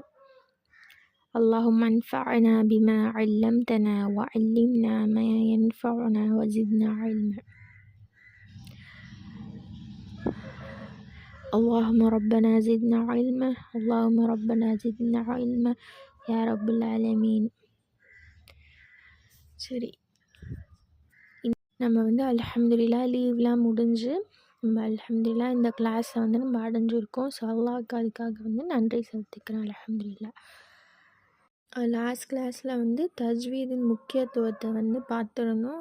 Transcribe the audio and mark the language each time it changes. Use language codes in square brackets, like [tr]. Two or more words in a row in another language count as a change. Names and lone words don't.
[ar] اللهم انفعنا بما علمتنا وعلمنا ما ينفعنا وزدنا علما. اللهم ربنا زدنا علما، اللهم ربنا زدنا علما يا رب العالمين. [ta] சரி, நம்ம அல்ஹம்துலில்லாஹ் லீவ்லாம் முடிஞ்சு நம்ம அல்ஹம்துலில்லாஹ் இந்த கிளாஸை நம்ம அடைஞ்சிருக்கோம். ஸோ அல்லாஹ்க்கு அதுக்காக நன்றி செலுத்திக்கிறேன் அல்ஹம்துலில்லாஹ். [en] last class [ta] தஜ்வீதின் முக்கியத்துவத்தை பார்த்துருந்தோம்.